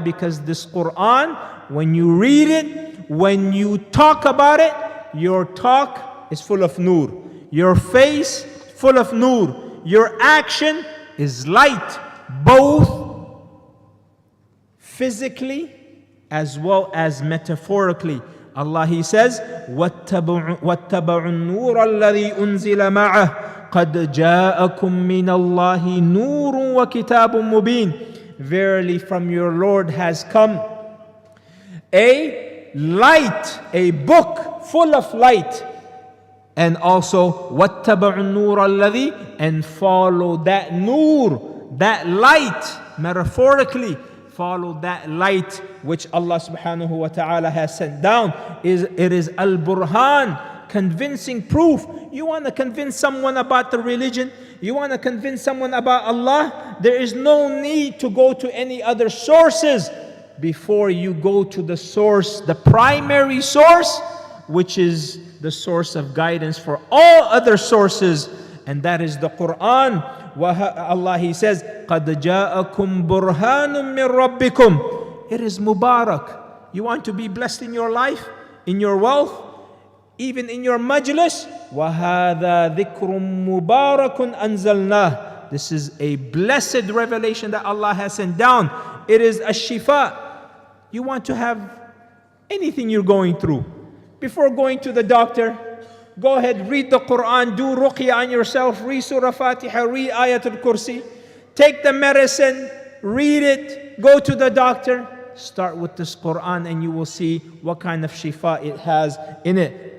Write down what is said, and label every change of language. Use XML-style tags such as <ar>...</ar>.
<en>Because this Quran, when you read it, when you talk about it, your talk is full of nur. Your face full of nur. Your action is light, both physically as well as metaphorically. Allah, He says,</en> <ar>وَاتَّبَعُوا النُّورَ الَّذِي أُنزِلَ مَعَهُ قَدْ جَاءَكُم مِّنَ اللَّهِ نُورٌ وَكِتَابٌ مُبِينٌ.</ar> <en>Verily from your Lord has come a light, a book full of light. And also,</en> <ar>وَاتَّبَعُوا النُّورَ الَّذِي,</ar> <en>and follow that nur, that light, metaphorically, follow that light which Allah subhanahu wa ta'ala has sent down. It is al-burhan, convincing proof. You want to convince someone about the religion? You want to convince someone about Allah? There is no need to go to any other sources before you go to the source, the primary source, which is the source of guidance for all other sources, and that is the Quran. Allah, He says,</en> <ar>قَدْ جَاءَكُمْ بُرْهَانٌ مِّن رَبِّكُمْ.</ar> <en>It is Mubarak. You want to be blessed in your life, in your wealth, even in your majlis?</en> <ar>وَهَذَا ذِكْرٌ مُبَارَكٌ أَنزَلْنَاهُ.</ar> <en>This is a blessed revelation that Allah has sent down. It is a shifa. You want to have anything you're going through, before going to the doctor, go ahead, read the Quran, do ruqya on yourself, read Surah Fatiha, read Ayatul Kursi, take the medicine, read it, go to the doctor, start with this Quran and you will see what kind of shifa it has in it.</en>